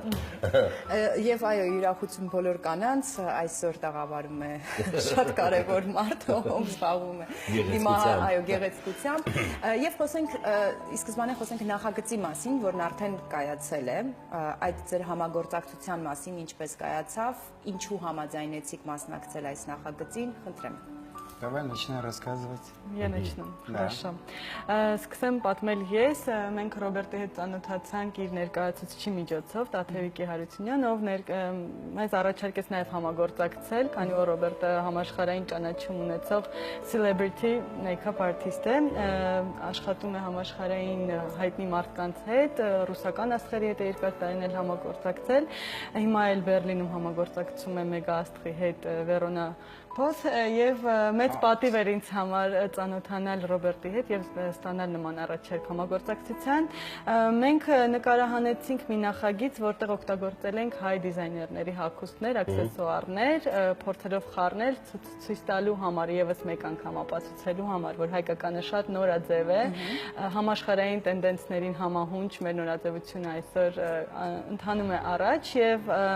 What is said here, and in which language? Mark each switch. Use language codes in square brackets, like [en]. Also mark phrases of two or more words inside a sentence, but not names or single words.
[hy] Եվ այո, յուրախություն բոլոր կանանց, այսօր տաղավարում է շատ կարևոր մարդ, ով զբաղվում է գեղեցկությամբ։ Եվ խոսենք, ի սկզբանե խոսենք նախագծի մասին, որն արդեն կայացել է, այդ ձեր համագործակցության մասին ինչպես կայացավ, ինչու համաձայնեցիք մասնակցել այս նախագծին, խնդրեմ։ [ru] Давай начинай рассказывать. Я начну. Хорошо. [hy] Սկսեմ պատմել ես, մենք Ռոբերտի հետ ծանոթացանք իր ներկայացուցիչի միջոցով, Տաթևիկի Հարությունյան, ով մեզ առաջարկեց նաև համագործակցել, քանի որ Ռոբերտը համաշխարհային ճանաչում ունեցող celebrity make-up artist է, աշխատում է համաշխարհային հայտնի մարդկանց հետ, ռուսական աստղերի հետ է երկար տարիներ համագործակցել, հիմա էլ Բերլինում համագործակցում է մեգա աստղի հետ Վերոնա եւ մեծ պատիվ էր ինձ համար ծանոթանալ Ռոբերտի հետ եւ ստանալ նման առաջարկ համագործակցության։ Մենք նկարահանեցինք մի նախագիծ, որտեղ օգտագործել ենք հայ դիզայներների հագուստներ, աքսեսուարներ, փորձելով խառնել ցույց տալու համար, եւս մեկ անգամ ապացուցելու համար, որ հայկականը շատ նորաձև է, համաշխարհային տենդենսներին համահունչ մեր նորաձևությունը այսօր ընթանում է առաջ եւ